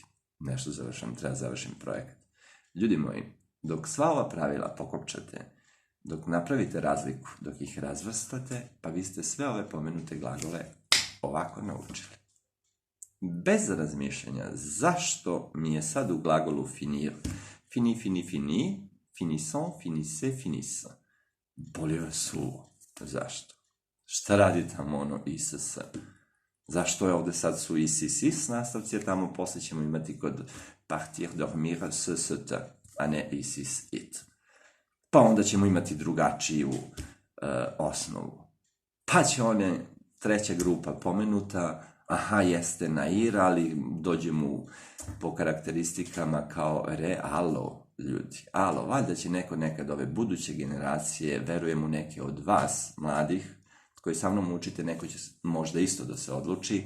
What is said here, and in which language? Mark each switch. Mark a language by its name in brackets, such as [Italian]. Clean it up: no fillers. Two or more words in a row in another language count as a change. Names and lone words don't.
[Serbian] Nešto završam, treba završim projekat. Ljudi moji, dok sva ova pravila pokopčate, dok napravite razliku, dok ih razvrstate, pa vi ste sve ove pomenute glagole ovako naučili. Bez razmišljanja, zašto mi je sad u glagolu finir? [French] Fini, finissant, finisse, finissa. [Serbian] Boli vas uvo. Zašto? Šta radi tamo ono iss? Zašto je ovde sad su is nastavci, a tamo posle ćemo imati kod [French] partir, dormir, [Serbian] st, a ne [French] is, it. [Serbian] Pa onda ćemo imati drugačiju osnovu. Pa će one 3. grupa pomenuta, jeste na ir, ali dođemo po karakteristikama kao alo, ljudi. Alo, valjda će neko nekad ove buduće generacije, verujem u neke od vas, mladih, koji sa mnom učite, neko će možda isto da se odluči.